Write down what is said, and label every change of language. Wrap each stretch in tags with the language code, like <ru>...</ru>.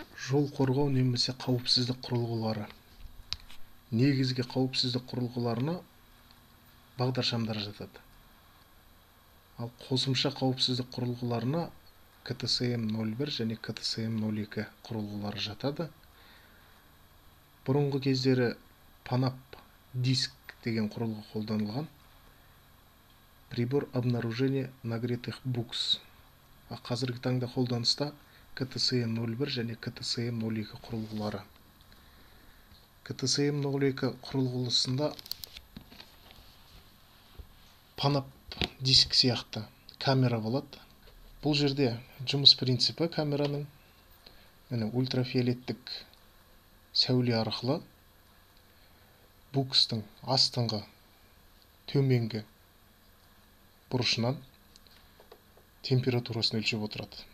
<kk>Жол қорғау немесе қауіпсіздік құрылғылары. Негізгі қауіпсіздік құрылғыларына бағдаршамдар жатады. Ал қосымша қауіпсіздік құрылғыларына КТСМ 01 және КТСМ 02 құрылғылары жатады. Бұрынғы кездері панап диск деген құрылғы қолданылған.</kk> <ru>Прибор обнаружения нагретых букс.</ru> <kk>Қазіргі таңда қолданыста КТСМ 01 және КТСМ 02 құрылғылары. КТСМ 02 құрылғысында панап диск сияқты камера болады. Бұл жерде жұмыс принципі камераның ультрафиолеттік сәуле арқылы букстың астыңғы төменгі бұрышынан температурасын өлшеп отырады.</kk>